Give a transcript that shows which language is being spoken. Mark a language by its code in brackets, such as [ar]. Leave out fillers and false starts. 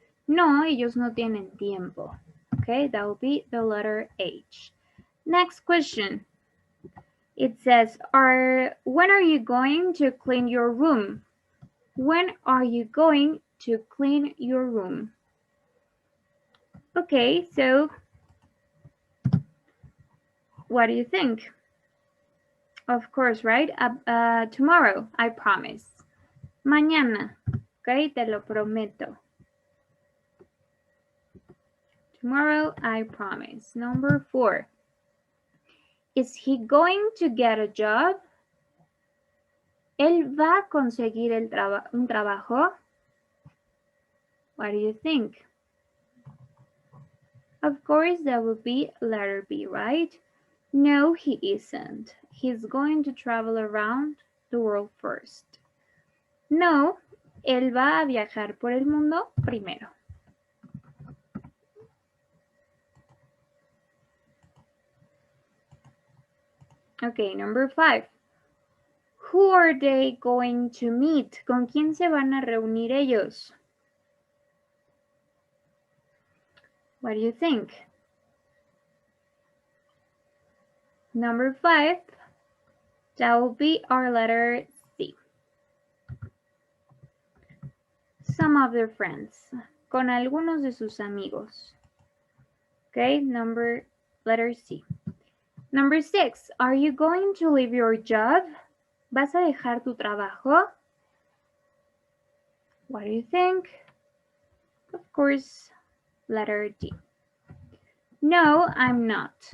[es] No, ellos no tienen tiempo. [en] Okay, that will be the letter H. Next question. It says, when are you going to clean your room? When are you going to clean your room? Okay, so what do you think? Of course, right? Tomorrow, I promise. [es] Mañana, okay, te lo prometo. [en] Tomorrow, I promise. Number 4. Is he going to get a job? [es] ¿Él va a conseguir un trabajo? [en] What do you think? Of course, that would be letter B, right? No, he isn't. He's going to travel around the world first. [es] No, él va a viajar por el mundo primero. [en] Okay, number 5. Who are they going to meet? [es] ¿Con quién se van a reunir ellos? [en] What do you think? Number 5, that will be our letter C. Some of their friends. [es] Con algunos de sus amigos. [en] Okay, letter C. Number 6, are you going to leave your job? [es] ¿Vas a dejar tu trabajo? [en] What do you think? Of course, letter D. No, I'm not.